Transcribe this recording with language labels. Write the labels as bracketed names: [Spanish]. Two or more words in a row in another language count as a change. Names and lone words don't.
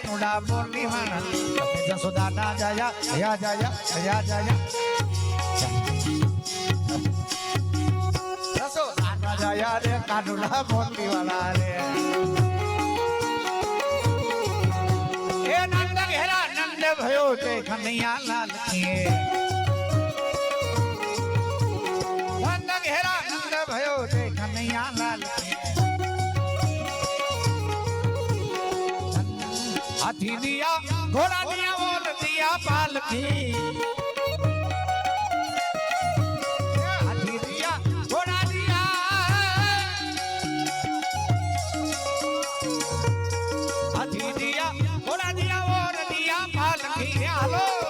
[Gujarati] કાનુડા મોરલી વાળા તમે જસોદા ના જાયા હયા જાયા હયા જાયા જસોદા ના જાયા રે કાનુડા મોરલી વાળા રે [Hindi] ए नंद घेरा नंद भयो ते कनैया लाल के नंद घेरा नंद भयो ते कनैया लाल हाथी दिया घोड़ा दिया मोर दिया पालकी हाथी दिया घोड़ा दिया हाथी दिया घोड़ा दिया मोर दिया पालकी [Gujarati] હાલો